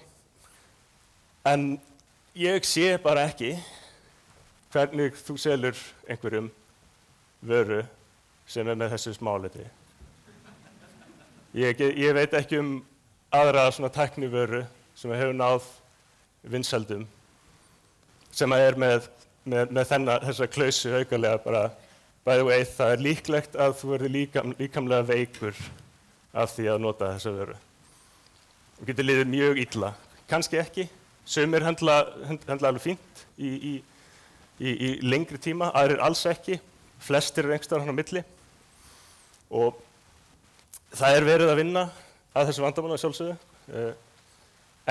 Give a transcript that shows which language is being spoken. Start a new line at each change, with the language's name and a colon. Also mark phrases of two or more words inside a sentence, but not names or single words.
Icelandic: En ég sé bara ekki hvernig þú selur einhverjum vöru sem er með þessu smáliti. Ég veit ekki um aðra svona tæknivöru sem hefur náð vinsældum sem er með þessa klausu aukalega bara
English: by the way,
Icelandic: það er líklegt að þú verður líkamlega veikur af því að nota þessa vöru. Þú getur liðið mjög illa. Kannski ekki. Sumir höndla alveg fínt í lengri tíma, aðrir alls ekki. Flestir eru einhvers staðar á milli. Og það er verið að vinna að þessu vandamáli að sjálfsögðu.